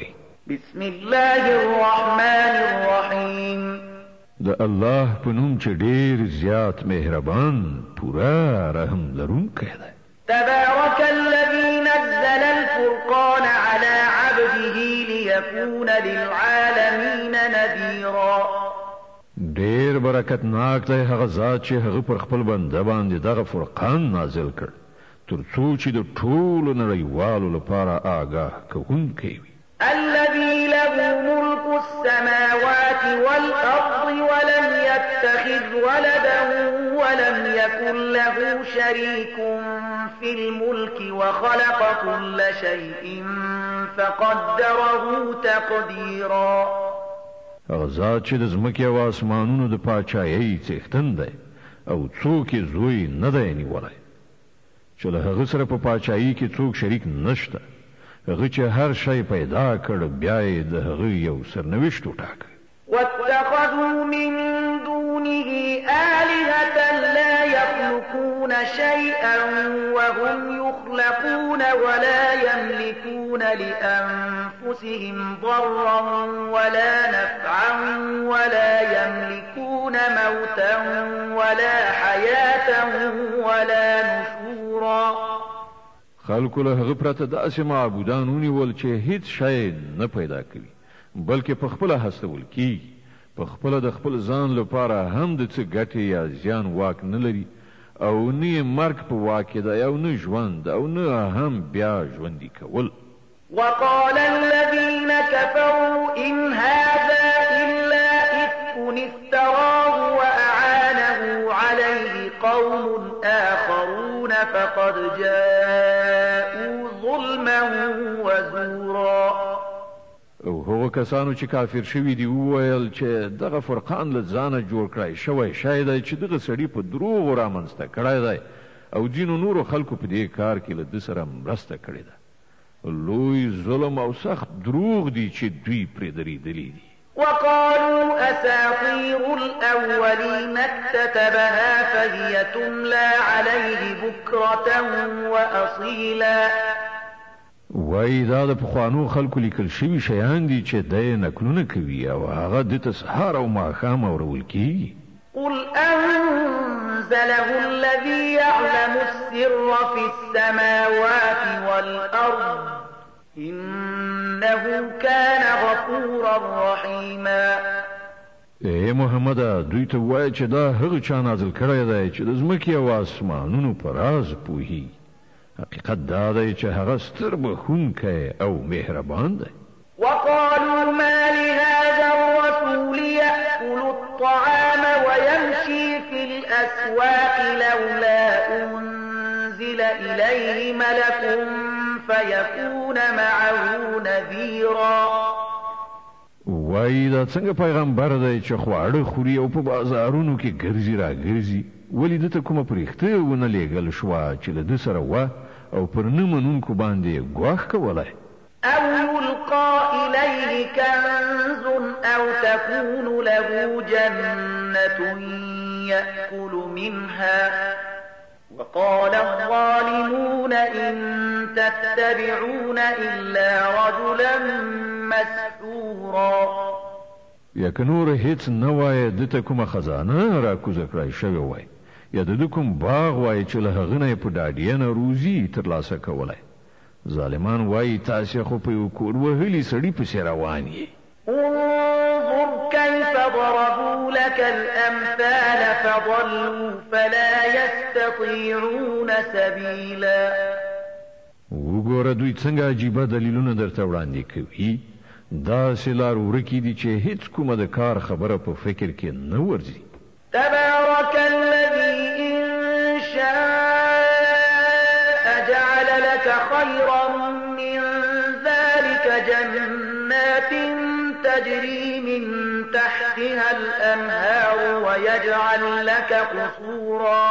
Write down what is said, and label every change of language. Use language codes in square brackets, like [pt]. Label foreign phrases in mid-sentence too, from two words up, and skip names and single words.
[ar] بسم الله الرحمن الرحیم [ps] د الله په نوم چې ډېر زیات مهربان پورا رحم لرونکی دی [ar] تبارك الذي نزل الفرقان على عبده ليكون للعالمين نذيرا [ps] ډېر برکت ناک دی هغه ذات چې هغه پر خپل بنده باندې دغه فرقان نازل کړ تر څو چې د ټولو نړیوالو لپاره آګاه کوونکی وي [ar] الذي له ملك السماوات والأرض ولم يتخذ ولدا ولم يكن له شريك في الملك وخلق كل شيء فقدره تقديرا [ps] هغه ذات چې د ځمکې او اسمانونو د پاچایۍ څښتن دی او څوک یې زوی نه دی نیولی چې له هغه سره په پاچایۍ کې څوک شریک نشته هغه چې هر شی پیدا کړ بیا یې د هغه یو سرنوشت وټاکه [ar] واتخذوا من دونه آلهة لا يخلقون شيئا وهم يخلقون ولا يملكون لأنفسهم ضرا ولا نفعا ولا يملكون موتا ولا حياة ولا نشورا [ps] خلکو له هغه پرته داسې معبودان ونیول چې هیڅ شی نه پیدا کوي بلکې په خپله هستول کیږي په خپله د خپل ځان لپاره هم د څه ګټې یا زیان واک نه لري او نه یې مرګ په واک کې دی او نه ژوند او نه هم بیا ژوندي کول [ar] وقال الذين كفروا إن هذا إلا إفك افتراه وأعانه عليه قوم آخرون فقد جاءوا ظلما وزورا [ps] او هغه کسانو چې کافر شوي دي وویل چې دغه فرقان له ځانه جوړ کړی شوی شی دی چې دغه سړي په دروغو رامنځته کړی دی او ځینو نورو خلکو په دې کار کې له ده سره مرسته کړې ده لوی ظلم او سخت دروغ دي چې دوی پرې درېدلي دي [ar] وقالوا أساطير الأولين اكتتبها فهي تملى عليه بكرة وأصيلا [ps] وای دا د پخوانو خلکو لیکل شوي شیان دي چې دی نکلونه کوي او هغه د ته سهار او ماښام اورول کیږي [ar] قل أنزله الذي يعلم السر في السماوات والأرض إنه كان غفورا رحيما [ps] اے محمد دوی ته وای چې دا هغه چا نازل کړی دی چې د ځمکې او اسمانونو په راز پوهیږي حقیقت دا دی چې هغه ستر بخښونکی او مهربان دی [ar] وقالوا ما لهذا الرسول يأكل الطعام ويمشي في الأسواق لولا أنزل إليه ملك فيكون معه نذيرا [ps] وای دا څنګه پیغمبر دی چې خواړه خوري او په بازارونو کې ګرځي را ګرځي ولې دته کومه پرېخته ونه لیږل شوه چې له ده سره وه او پر نه منونکو باندې ګواښ کولی [ar] أو يلقى إليه كنز أو تكون له جنة يأكل منها وقال الظالمون إن تتبعون إلا رجلا مسحورا [ps] یا که نور هیڅ نه وایه دته کومه خزانه را کوزه کړی شوې وای یا د ده کوم باغ وای چې له هغه نه یې په ډاډینه روزي ترلاسه کولی ظالمان وایي تاسې خو په یو کور وهلي سړي پسې روان یې [ar] انظر كيف ضربوا لك الأمثال فضلوا فلا يستطيعون سبيلا [ps] وګوره دوی څنګه عجیبه دلیلونه درته وړاندې کوي داسې لار ورکې دي چې هیڅ کومه د کار خبره په فکر کې نه ورځي [ar] تبارك الذي إن شاء جعل لك خيرا من ذلك جنات تجري من تحتها الأنهار الأنهار ويجعل لك قصورا.